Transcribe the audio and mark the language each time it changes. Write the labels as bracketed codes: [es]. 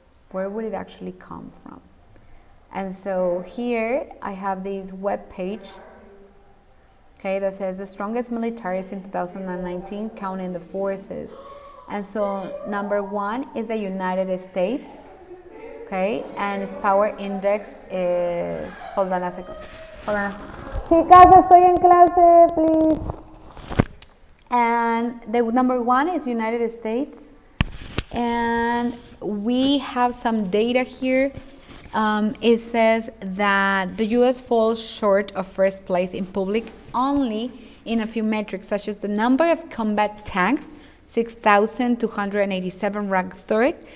[en] Where would it actually come from? And so here I have this web page, okay, that says the strongest militaries in 2019, counting the forces. And so number one is the United States. Okay, and its power index is, hold on a second, hold on. [es] Chicas, estoy en clase, please. [en] And the number one is United States. And we have some data here. It says that the US falls short of first place in public only in a few metrics, such as the number of combat tanks, 6,287, ranked third.